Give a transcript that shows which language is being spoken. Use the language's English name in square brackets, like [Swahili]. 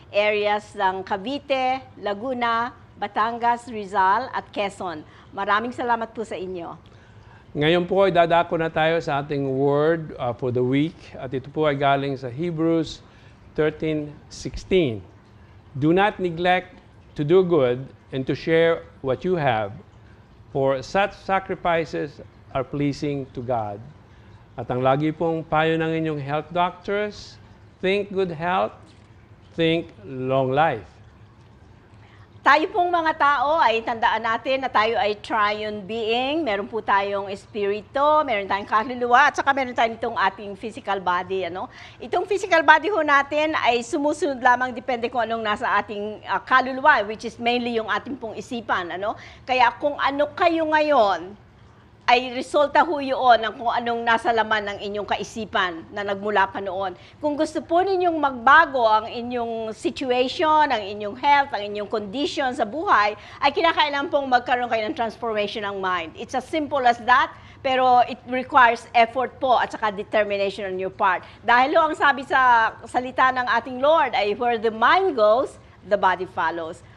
[Filipino] Areas ng Cavite, Laguna, Batangas, Rizal at Quezon. Maraming salamat po sa inyo. Ngayon po ay dadako na tayo sa ating [English] word for the week. [Filipino] At ito po ay galing sa Hebrews 13:16. [English] Do not neglect to do good and to share what you have, for such sacrifices are pleasing to God. [Filipino] At ang lagi pong payo ng inyong health doctors, [English] think good health, think long life. [Filipino] Tayo pong mga tao ay tandaan natin na tayo ay triune being. Meron po tayong espiritu, meron tayong kaluluwa, at saka meron tayong itong ating physical body. Itong physical body ho natin ay sumusunod lamang depende kung anong nasa ating kaluluwa, [English] which is mainly [Filipino] yung ating pong isipan. Kaya kung ano kayo ngayon, ay resulta ho yun ng kung anong nasa laman ng inyong kaisipan na nagmula pa noon. Kung gusto po ninyong magbago ang inyong situation, ang inyong health, ang inyong condition sa buhay, ay kinakailangan pong magkaroon kayo ng transformation ng mind. [English] It's as simple as that, pero it requires effort [Filipino] po at saka [English] determination on your part. [Filipino] Dahil ho ang sabi sa salita ng ating Lord ay [English] where the mind goes, the body follows.